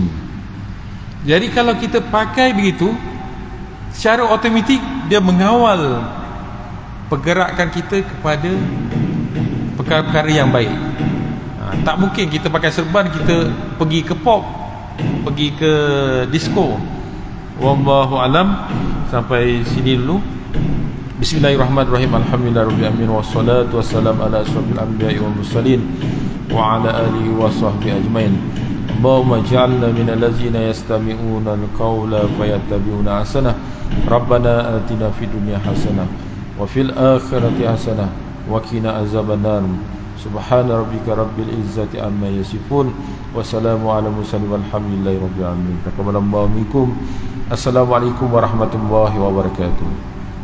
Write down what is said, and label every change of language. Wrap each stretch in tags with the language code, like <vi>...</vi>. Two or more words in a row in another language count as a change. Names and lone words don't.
<ms>Jadi kalau kita pakai begitu, secara otomatik dia mengawal pergerakan kita kepada perkara-perkara yang baik. Tak mungkin kita pakai serban kita pergi ke pop, pergi ke disco.</ms> <ar>والله أعلم.</ar> <ms>Sampai sini dulu.</ms> <ar>بسم الله الرحمن الرحيم. الحمد لله رب العالمين والصلاة والسلام على أشرف الأنبياء والمرسلين وعلى آله وصحبه أجمعين. اللهم اجعلنا من الذين يستمعون القول فيتبعون أحسنه. ربنا آتنا في الدنيا حسنة وفي الآخرة حسنة وقنا عذاب النار. سبحان ربك رب العزة عما يصفون وسلام على مرسلين والحمد لله رب العالمين. تقبل الله منكم. السلام عليكم ورحمة الله وبركاته.</ar>